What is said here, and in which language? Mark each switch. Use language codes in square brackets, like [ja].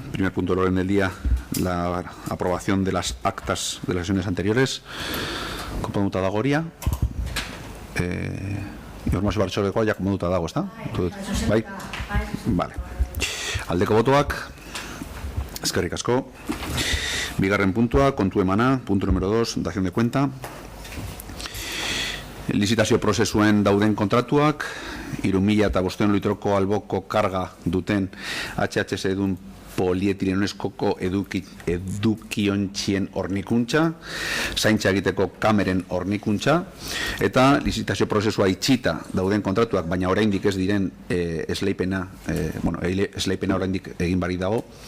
[es] Primer punto del orden del día, la aprobación de las actas de las sesiones anteriores. [eu] Konponduta dago horia. Informazio batzordekoa ja konponduta dago, ezta? Bai? Vale. Aldeko botoak, eskerrik asko. Bigarren puntua, kontu emana, [es] punto número 2, dación de cuenta. [eu] Lizitazio prozesuen dauden kontratuak, 3.500 litroko alboko karga duten HHS edun polietilenoeskoko edukiontzien hornikuntza, zaintza egiteko kameren hornikuntza, eta lizitazio prozesua itxita dauden kontratuak, baina oraindik ez diren esleipena oraindik egin barik dago.